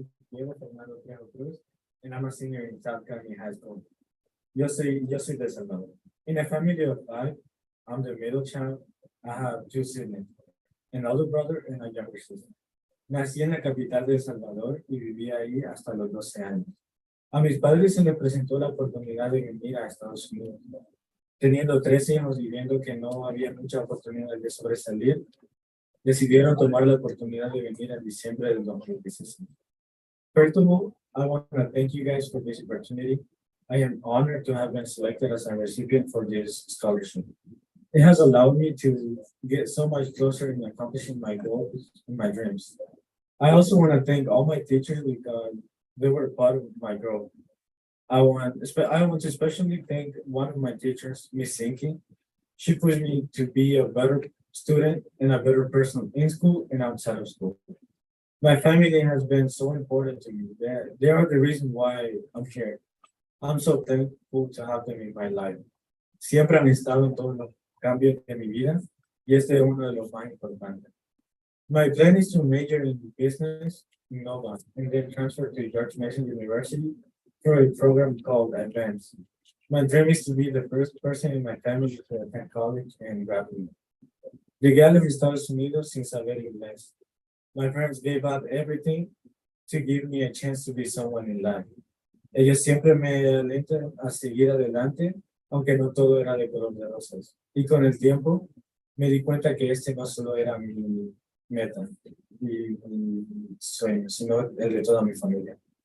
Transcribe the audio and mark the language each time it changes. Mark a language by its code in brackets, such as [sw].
[en] Diego Fernando Cruz, and I'm a senior in South County High School. [es] Yo soy de El Salvador. [en] In a family of 5, I'm the middle child. I have 2 siblings, an older brother and a younger sister. [es] Nací en la capital de El Salvador y viví ahí hasta los 12 años. A mis padres se les presentó la oportunidad de venir a Estados Unidos. Teniendo 3 hijos y viendo que no había mucha oportunidad de sobresalir, decidieron tomar la oportunidad de venir en diciembre del 2016. [en] First of all, I want to thank you guys for this opportunity. I am honored to have been selected as a recipient for this scholarship. It has allowed me to get so much closer in accomplishing my goals and my dreams. I also want to thank all my teachers because they were part of my growth. I want to especially thank one of my teachers, Miss Sinky. She pushed me to be a better student and a better person in school and outside of school. My family has been so important to me. They are the reason why I'm here. I'm so thankful to have them in my life. [es] Siempre han estado en todos los cambios de mi vida y este es uno de los más importantes. [en] My plan is to major in business in Nova and then transfer to George Mason University for a program called Advance. My dream is to be the first person in my family to attend college and graduate. [es] Llegué a los Estados Unidos sin saber inglés. [en] My parents gave up everything to give me a chance to be someone in life. [es] Ellos siempre me alentan a seguir adelante, aunque no todo era de color de rosas. Y con el tiempo me di cuenta que este no solo era mi meta y mi sueño, sino el de toda mi familia.